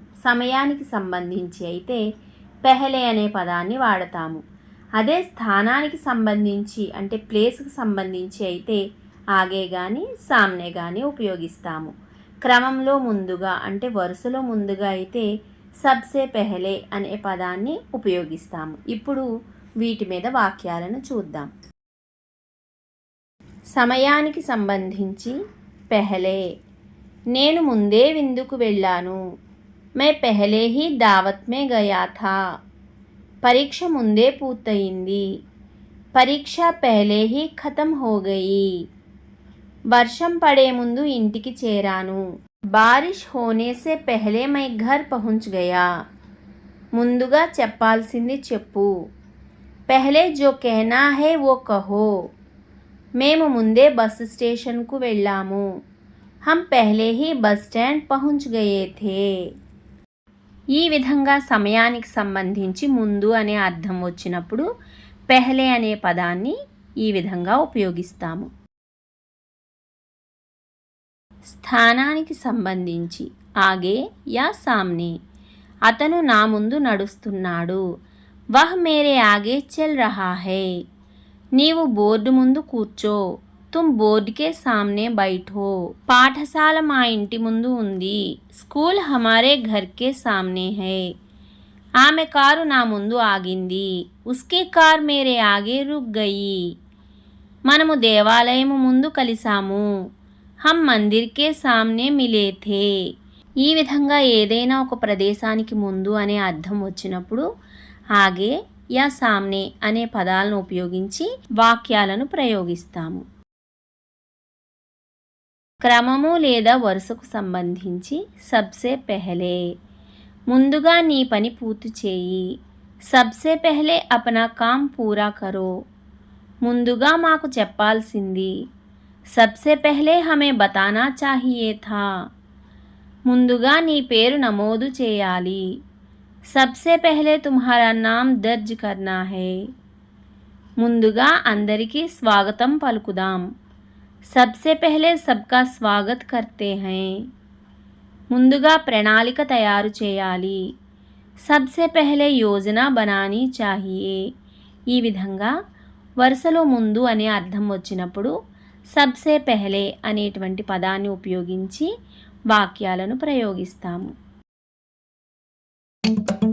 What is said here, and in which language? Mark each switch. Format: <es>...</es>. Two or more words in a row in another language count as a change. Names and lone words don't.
<te>సమయానికి సంబంధించి అయితే పెహలే అనే పదాన్ని వాడతాము. అదే స్థానానికి సంబంధించి అంటే ప్లేస్కి సంబంధించి అయితే ఆగే కానీ సామ్నే కానీ ఉపయోగిస్తాము. క్రమంలో ముందుగా అంటే వరుసలో ముందుగా అయితే</te> <hi>सबसे पहले</hi> <te>అనే పదాన్ని ఉపయోగిస్తాము. ఇప్పుడు వీటి మీద వాక్యాలను చూద్దాం. సమయానికి సంబంధించి పెహలే, నేను ముందే విందుకు వెళ్ళాను.</te> <hi>मैं पहले ही दावत में गया था.</hi> <te>పరీక్ష ముందే పూర్తయింది.</te> <hi>పరీక్ష पहले ही खत्म हो गई.</hi> <te>వర్షం పడే ముందు ఇంటికి చేరాను.</te> <hi>बारिश होने से पहले मैं घर पहुंच गया.</hi> <te>ముందుగా చెప్పాల్సింది చెప్పు.</te> <hi>पहले जो कहना है वो कहो.</hi> <te>మేము ముందే బస్ స్టేషన్కు వెళ్ళాము.</te> <hi>हम पहले ही बस स्टैंड पहुंच गए थे.</hi> <te>ఈ విధంగా సమయానికి సంబంధించి ముందు అనే అర్థం వచ్చినప్పుడు పెహలే అనే పదాన్ని ఈ విధంగా ఉపయోగిస్తాము. స్థానానికి సంబంధించి</te> <hi>आगे या सामने,</hi> <te>అతను నా ముందు నడుస్తున్నాడు.</te> <hi>वह मेरे आगे चल रहा है.</hi> <te>నీవు బోర్డు ముందు కూర్చో.</te> <hi>तुम बोर्ड के सामने बैठो.</hi> <te>పాఠశాల మా ఇంటి ముందు ఉంది.</te> <hi>स्कूल हमारे घर के सामने है.</hi> <te>ఆమె కారు నా ముందు ఆగింది.</te> <hi>उसकी कार मेरे आगे रुक गई.</hi> <te>మనము దేవాలయము ముందు కలిసాము.</te> <hi>हम मंदिर के सामने मिले थे.</hi> <te>ఈ విధంగా ఏదైనా ఒక ప్రదేశానికి ముందు అనే అర్థం వచ్చినప్పుడు</te> <hi>आगे या सामने</hi> <te>అనే పదాలను ఉపయోగించి వాక్యాలను ప్రయోగిస్తాము. క్రమము లేదా వరుసకు సంబంధించి</te> <hi>सबसे पहले,</hi> <te>ముందుగా నీ పని పూర్తి చేయి.</te> <hi>सबसे पहले अपना काम पूरा करो,</hi> <te>ముందుగా మాకు చెప్పాల్సింది.</te> <hi>सबसे पहले हमें बताना चाहिए था,</hi> <te>ముందుగా నీ పేరు నమోదు చేయాలి.</te> <hi>सबसे पहले तुम्हारा नाम दर्ज करना है,</hi> <te>ముందుగా అందరికీ స్వాగతం పలుకుదాం.</te> <hi>सबसे पहले सबका स्वागत करते हैं,</hi> <te>ముందుగా ప్రణాళిక తయారు చేయాలి.</te> <hi>सबसे पहले योजना बनानी चाहिए.</hi> <te>ఈ విధంగా వరుసలో ముందు అనే అర్థం వచ్చినప్పుడు</te> <hi>सबसे पहले</hi> <te>అనేటువంటి పదాన్ని ఉపయోగించి వాక్యాలను ప్రయోగిస్తాము.</te>